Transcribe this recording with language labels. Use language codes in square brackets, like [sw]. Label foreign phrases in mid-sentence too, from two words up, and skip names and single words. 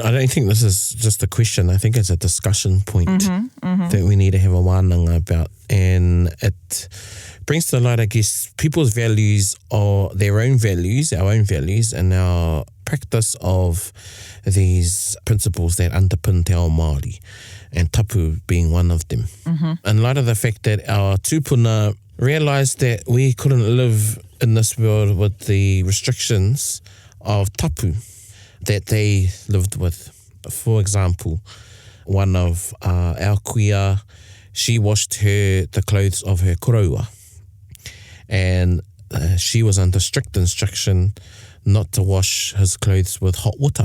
[en] I don't think this is just a question. I think it's a discussion point that we need to have a wānanga about. And it brings to light, I guess, people's values or their own values, our own values, and our practice of these principles that underpin [mi] te ao Māori, [en] and tapu being one of them. In light of the fact that our tupuna realised that we couldn't live in this world with the restrictions of tapu that they lived with. For example, one of our kuia, she washed the clothes of her koroua, and she was under strict instruction not to wash his clothes with hot water.